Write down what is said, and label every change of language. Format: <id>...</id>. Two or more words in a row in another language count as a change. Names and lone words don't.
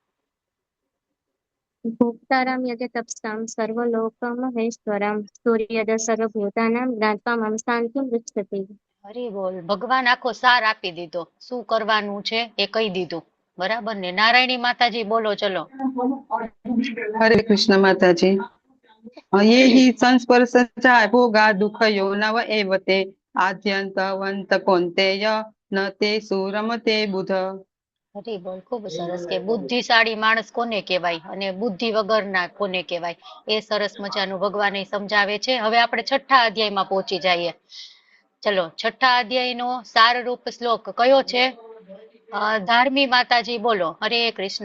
<sa>भोक्ताराम यजतपसाम सर्वलोकमहेश्वराम सूर्यद सर्वभूतानाम ज्ञात्वा मम शांतिम पृच्छति.</sa> <gu>હરી બોલ. ભગવાન આખો સાર આપી દીધો, શું કરવાનું છે એ કહી દીધું. બરાબર ને? નારાયણી માતાજી બોલો. ચલો. હરે કૃષ્ણ માતાજી.</gu> <sa>ये हि संस्पर्शञ्च भोगा दुःखयो नव एव ते आद्यन्तवन्त कौन्तेय न ते सुरमते बुध.</sa> <gu>હરી બોલ. ખૂબ સરસ. કે બુદ્ધિશાળી માણસ કોને કહેવાય અને બુદ્ધિ વગરના કોને કહેવાય, એ સરસ મજાનું ભગવાન સમજાવે છે. હવે આપણે 6થા અધ્યાયમાં પહોંચી જઈએ. ચલો 6થા અધ્યાયનો સારરૂપ શ્લોક કયો છે? ધાર્મી માતાજી બોલો. હરે કૃષ્ણ.</gu>